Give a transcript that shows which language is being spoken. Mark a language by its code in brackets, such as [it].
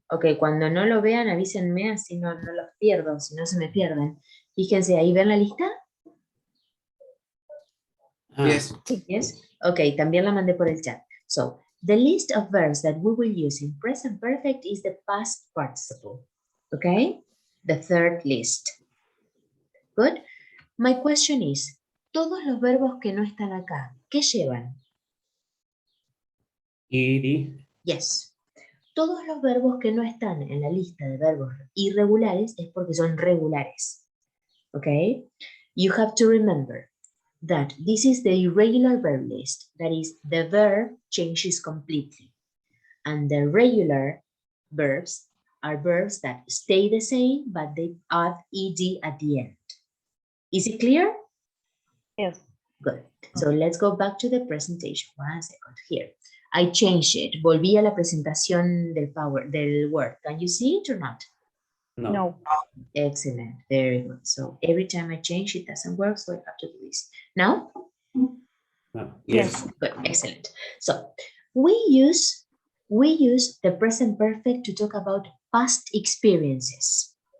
[es] Ok, cuando no lo vean, avísenme, así no los pierdo, si no se me pierden. Fíjense, ¿ahí ven la lista? [en] Yes. Yes. [es] Okay, también la mandé por el chat. [en] So, the list of verbs that we will use in present perfect is the past participle. Okay? The third list. Good. My question is, [es] todos los verbos que no están acá, ¿qué llevan? [en] Ed. Yes. [es] Todos los verbos que no están en la lista de verbos irregulares es porque son regulares. [en] Okay? You have to remember that this is the irregular verb list. That is, the verb changes completely. And the regular verbs are verbs that stay the same, but they add ed at the end. Is it clear? Yes. Good. So let's go back to the presentation. 1 second here. I changed it. [es] Volví a la presentación del Word. [en] Can you see it or not? No. No. Excellent. Very good. So every time I change, it doesn't work, so I have to do this. Now? No. Yes. Good. Excellent. So we use the present perfect to talk about past experiences.